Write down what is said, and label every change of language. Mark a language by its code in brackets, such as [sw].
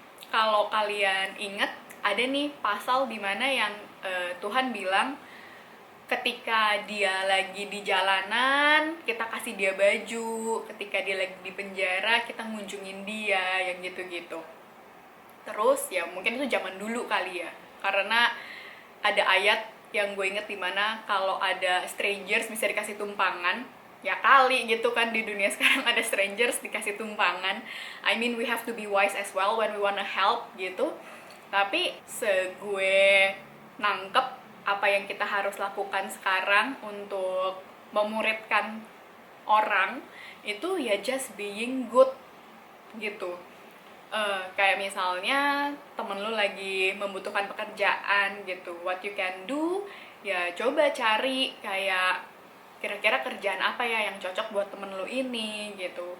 [id] Kalau kalian inget, ada nih pasal dimana yang Tuhan bilang ketika dia lagi di jalanan kita kasih dia baju, ketika dia lagi di penjara kita ngunjungin dia, yang gitu-gitu. Terus ya mungkin itu zaman dulu kali ya, karena ada ayat yang gue inget dimana kalau ada strangers bisa dikasih tumpangan. Ya kali gitu kan, di dunia sekarang ada strangers dikasih tumpangan. [en] I mean we have to be wise as well when we wanna help [id] gitu. Tapi segue nangkep apa yang kita harus lakukan sekarang untuk memuridkan orang, itu ya [en] just being good [id] gitu. Kayak misalnya temen lu lagi membutuhkan pekerjaan gitu, [en] what you can do [id] ya coba cari kayak kira-kira kerjaan apa ya yang cocok buat temen lu ini gitu.